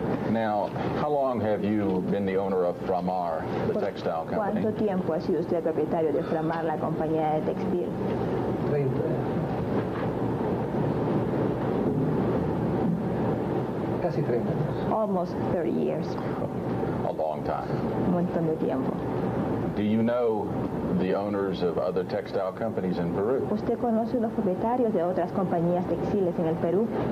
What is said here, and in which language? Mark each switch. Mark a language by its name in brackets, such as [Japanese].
[English] Now, how long have you been the owner of Framar, the textile company? [Spanish] ¿Cuánto tiempo ha sido usted propietario de Framar, la compañía de textil? 30. Casi 30 años. [English] Almost 30 years. A long time. [Spanish] Un montón de tiempo. [English] Do you know the owners of other textile companies in Peru? [Spanish] ¿Usted conoce los propietarios de otras compañías textiles en el Perú?